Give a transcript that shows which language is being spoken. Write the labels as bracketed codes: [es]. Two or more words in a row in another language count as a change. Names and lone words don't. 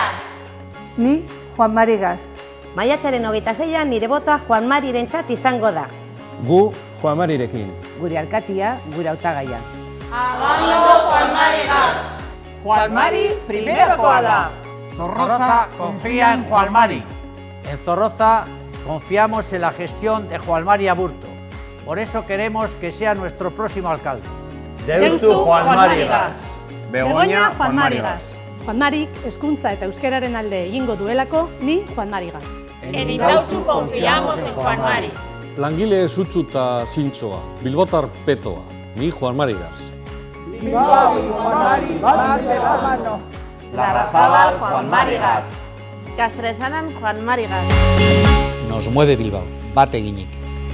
[eu] Ni Juan Mari Gaz. Maiatzaren 26an nire botoa Juan Marirentzat izango da. Gu Juan Marirekin. Gure alkatia, gure hautagaia. Abando Juan Mari Gaz. Juan Mari primerokoa da. [es] Zorroza confía en Juan Mari. En Zorroza confiamos en la gestión de Juan Mari Aburto. Por eso queremos que sea nuestro próximo alcalde. [eu] Deustu Juan Mari Gaz. Begoña Juan Mari Gaz. Juan Marik hezkuntza eta euskararen alde egingo duelako, ni Juan Mari Gaz. [es] En Itauzu confiamos en Juan Mari. [eu] Langile sutsu eta zintzoa, Bilbotar petoa, ni Juan Mari Gaz. [es] Bilbao y Juan Mari van de la mano. Larrazabal Juan Mari Gaz. Castresanan Juan Mari Gaz. Nos mueve Bilbao, [eu] bat eginik.